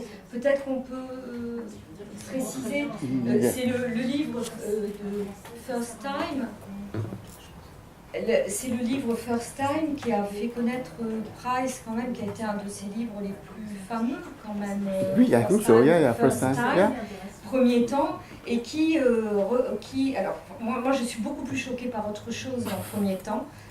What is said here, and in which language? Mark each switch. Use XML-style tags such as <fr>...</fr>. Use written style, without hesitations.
<fr>Peut-être qu'on peut préciser, c'est le livre de First Time. C'est le livre First Time qui a fait connaître Price quand même, qui a été un de ses livres les plus fameux quand même.</fr> <en>Oui, I think so, yeah, First Time, yeah.</en> <fr>Premier temps, et qui alors moi je suis beaucoup plus choquée par autre chose en premier temps.</fr>